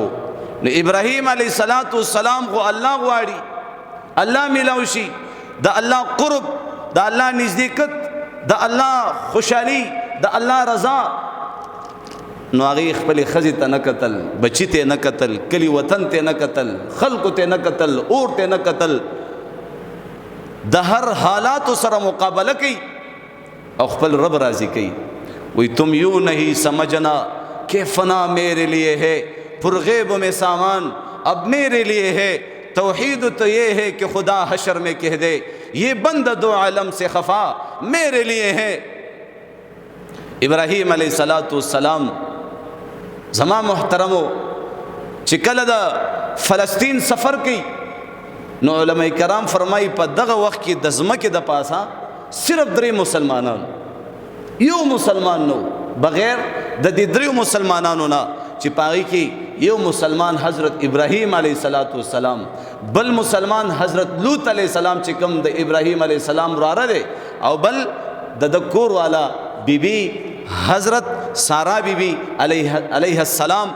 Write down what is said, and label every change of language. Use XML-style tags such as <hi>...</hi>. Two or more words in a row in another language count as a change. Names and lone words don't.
<ps>نو ابراهیم</ps> <ar>علیه السلام</ar> <ps>خو الله غواړي، الله میلاو شي، د الله قرب، د الله نزدېکت، د الله خوشحالي، د الله رضا. نو هغې خپلې ښځې ته نه کتل، بچي ته نه کتل، کلي وطن ته نه کتل، خلکو ته نه کتل، اور ته نه کتل، د هر حالاتو سره مقابله کوي او خپل رب راضی کوي.</ps> <ur>وی تم یوں نہیں سمجھنا کہ فنا میرے لیے ہے، پرغیب میں سامان اب میرے لیے ہے، توحید تو یہ ہے کہ خدا حشر میں کہہ دے یہ بند دو عالم سے خفا میرے لیے ہے.</ur> <ps>ابراہیم</ps> <ar>علیہ السلام</ar> <ps>زما محترمو چې کله د فلسطین سفر کوي، نو علماء کرام فرمایي په دغه وخت کې د ځمکې د پاسه صرف 3 مسلمانان، یو مسلمان نو بغیر د دې 3 مسلمانانو نه چې پاغي کې یو مسلمان حضرت ابراهیم</ps> <ar>علیه السلام،</ar> <ps>بل مسلمان حضرت لوط</ps> <ar>علیه السلام</ar> <ps>چې کوم د ابراهیم</ps> <ar>علیه السلام</ar> <ps>راره دی، او بل د کور والا بیبي حضرت سارا بیبي</ps> <ar>علیه السلام.</ar>